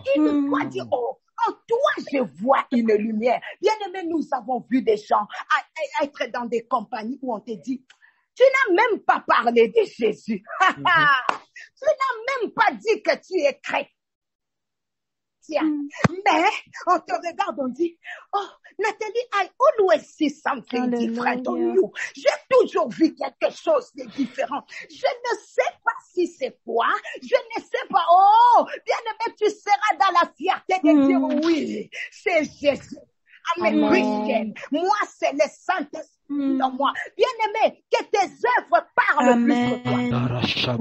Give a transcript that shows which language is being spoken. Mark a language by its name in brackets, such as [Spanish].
[French] Il doit dire, oh, en toi, je vois une lumière. Bien aimé, nous avons vu des gens être dans des compagnies où on te dit, tu n'as même pas parlé de Jésus. Tu n'as même pas dit que tu es chrétien. Mais on te regarde, on dit, oh, Nathalie, [English] I always see something different on you. [French] J'ai toujours vu quelque chose de différent. Je ne sais pas si c'est quoi. Je ne sais pas. Oh, bien aimé, tu seras dans la fierté de dire oui, c'est Jésus. Amen. Christian. Moi, c'est le Saint-Esprit dans moi. Bien aimé, que tes œuvres parlent plus que toi.